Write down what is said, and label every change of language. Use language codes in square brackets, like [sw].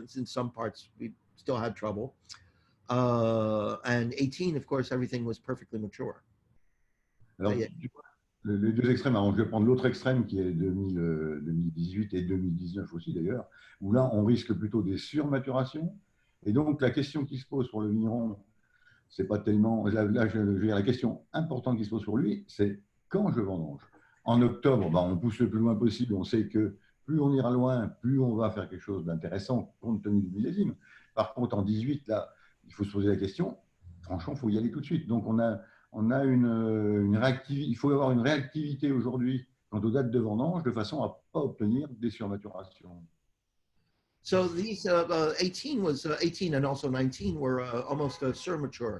[en] In some parts, we still had trouble. And 18, of course, everything was perfectly mature. [fr] Alors, les deux extrêmes, alors je vais prendre l'autre extrême qui est 2018 et 2019 aussi d'ailleurs, où là, on risque plutôt des surmaturations. Et donc, la question qui se pose pour le vigneron, c'est pas tellement. Là, la question importante qui se pose pour lui, c'est quand je vendange. En octobre, on pousse le plus loin possible. On sait que plus on ira loin, plus on va faire quelque chose d'intéressant compte tenu du millésime. Par contre, en 18, là, il faut se poser la question. Franchement, il faut y aller tout de suite. Donc, on a une réactivité. Il faut avoir une réactivité aujourd'hui quant aux dates de vendange de façon à ne pas obtenir des surmaturations. [en] So these 18 and also 19 were almost surmature.